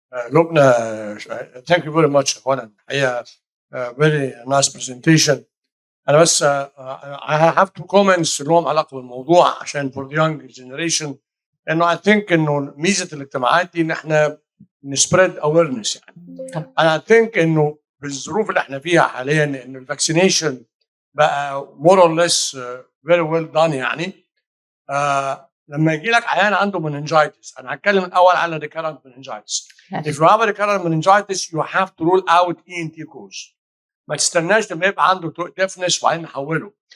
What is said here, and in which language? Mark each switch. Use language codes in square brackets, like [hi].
[en] Lubna, thank you very much. [ar] هنا الحقيقة [en] very nice presentation. [ar] أنا بس [en] I have two comments [ar] لهم علاقة بالموضوع عشان [en] for the young generation. [ar] إنه [en] I think [ar] إنه ميزة الاجتماعات دي إن إحنا نسبريد awareness يعني. أنا [en] I think [ar] إنه بالظروف اللي إحنا فيها حاليا إنه الفاكسينيشن بقى [en] more or less very well done [ar] يعني. لما يجي لك عيان عنده meningitis، أنا هتكلم الأول على recurrent meningitis. [en] If you have a recurrent meningitis, you have to rule out ENT cause. [ar] ما تستناش لما يبقى عنده deafness وبعدين نحوله.